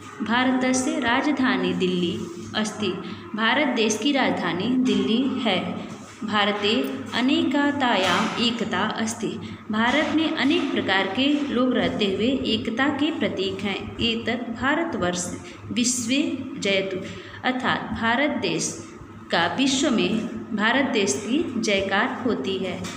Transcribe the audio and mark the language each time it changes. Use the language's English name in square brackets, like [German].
[Sanskrit] भारतस्य राजधानी दिल्ली अस्ति, [Hindi] भारत देश की राजधानी दिल्ली है। [Sanskrit] भारते अनेकतायाम् एकता अस्ति। [Hindi] भारत में अनेक प्रकार के लोग रहते हुए एकता के प्रतीक हैं। [Sanskrit] एतत् भारतवर्ष विश्वे जयतु, [Hindi] अर्थात भारत देश का विश्व में भारत देश की जयकार होती है।